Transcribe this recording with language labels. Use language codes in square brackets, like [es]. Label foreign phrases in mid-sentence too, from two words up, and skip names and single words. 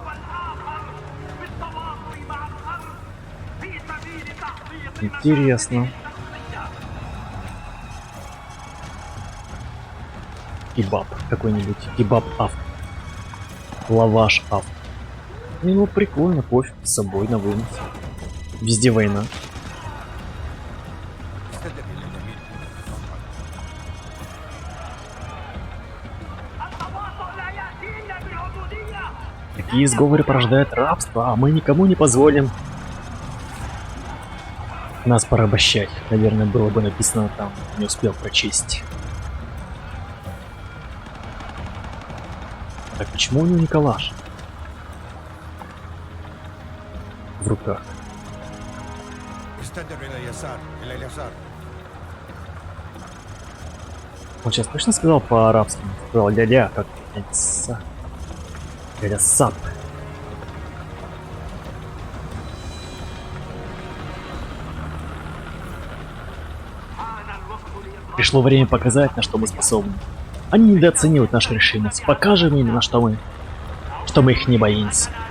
[ru] Интересно. Кебаб какой-нибудь. Кебаб авто. Лаваш авто. Ну, прикольно, кофе с собой на вынос. Везде война. [ar] استدب إلى اليمين. [ru] Такие сговоры порождают рабство, а мы никому не позволим нас порабощать. Наверное, было бы написано там, не успел прочесть. Так, почему у него не калаш в руках? [ar] استدب إلى اليسار إلى اليسار. [ru] Он сейчас точно сказал по-арабски? Сказал ля-ля, как ля-ля сап. Пришло время показать, на что мы способны. Они недооценивают нашу решимость. Покажем им, на что мы их не боимся.